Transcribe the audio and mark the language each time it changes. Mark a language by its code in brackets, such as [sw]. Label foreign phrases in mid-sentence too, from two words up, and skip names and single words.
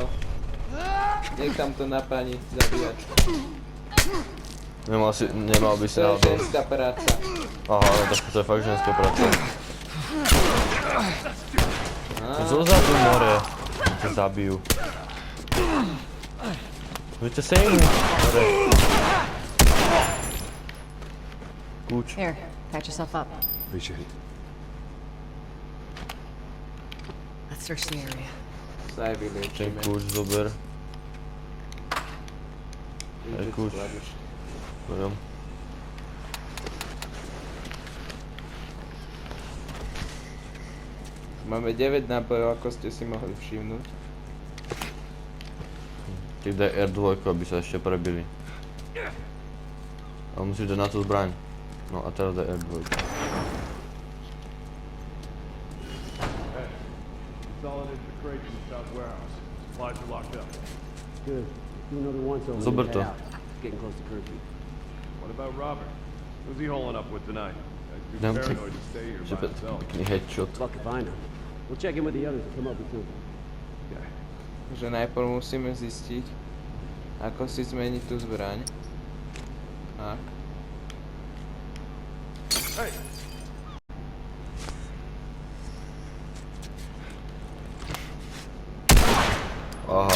[sk] Niekam to na pani zabíjačku. Nemal by si To je náhodou... ženská práca. Aha, no tak to je fakt ženská práca. Zozadu more. Ťa zabijú. Víte sejmu. More. Kúč. [en] Here, patch yourself up. appreciate it. Let's search the area. [sk] Sa aj Ten vyliečíme. kúč zober. Vidíte, aj kľúč. skladaš. Berem. Máme 9 nábojov, ako ste si mohli všimnúť. Tak daj R2, aby sa ešte prebili. Ale musíš dať na to zbraň. No a teraz daj R2. [en] Consolidated the crates in the south warehouse. Supplies are locked up. Good. Do another one so [sk] Zober to. [en] Getting close to curfew. What about Robert? Who's he holing up with tonight? Guy's too [sk] Dám [en] paranoid to stay here by himself. [sk] pekný headshot. [en] Fuck if I know. We'll check in with the others and come up with something. Okay. [sk] Že najprv musíme zistiť, ako si zmeniť tú zbraň. Tak. [en] Hey! [sk] Aha.